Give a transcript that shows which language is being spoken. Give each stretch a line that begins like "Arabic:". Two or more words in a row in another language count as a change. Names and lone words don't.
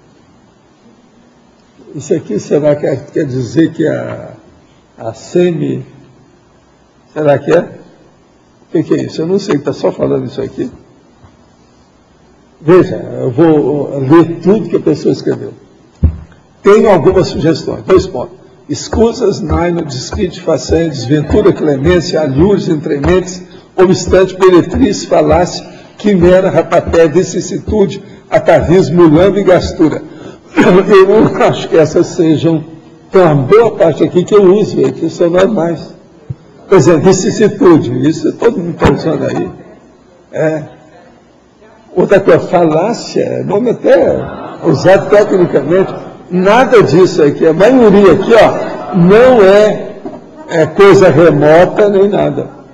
Portuguese: Isso aqui será que quer dizer que a semi... Será que é? O que é isso? Eu não sei, está só falando isso aqui. Veja, eu vou ler tudo que a pessoa escreveu. Tem algumas sugestões, 2 pontos. Escusas, Naino, Disquite, Façanha, Desventura, Clemência, Alhures, Entrementes, Obstante, Peretriz, Falácia, Quimera, Rapapé, Vicissitude, Atavismo, Mulambo e Gastura. Eu não acho que essas sejam, tem uma boa parte aqui que eu uso, que são normais. Por exemplo, vicissitude, isso todo mundo está usando aí. Outra coisa, falácia, nome até usado tecnicamente, nada disso aqui, a maioria aqui, ó, não é coisa remota nem nada.